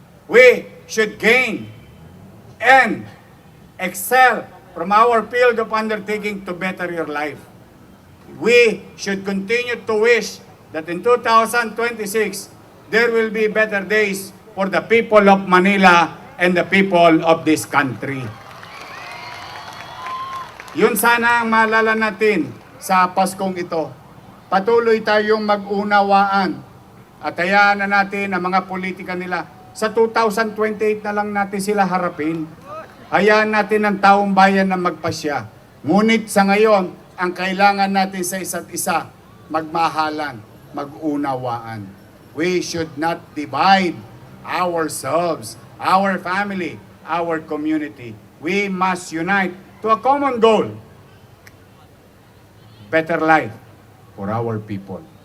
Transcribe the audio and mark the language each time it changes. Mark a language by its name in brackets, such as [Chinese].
[English] We should gain and excel from our field of undertaking to better your life. We should continue to wish that in 2026, there will be better days for the people of Manila and the people of this country. [Filipino] Yun sana ang maalala natin sa Paskong ito. Patuloy tayong mag-unawaan at hayaan na natin ang mga politika nila. Sa 2028 na lang natin sila harapin. Hayaan natin ang taong bayan na magpasya. Ngunit sa ngayon, ang kailangan natin sa isa't isa, magmahalan, mag-unawaan. [English] We should not divide ourselves, our family, our community. We must unite to a common goal. Better life for our people.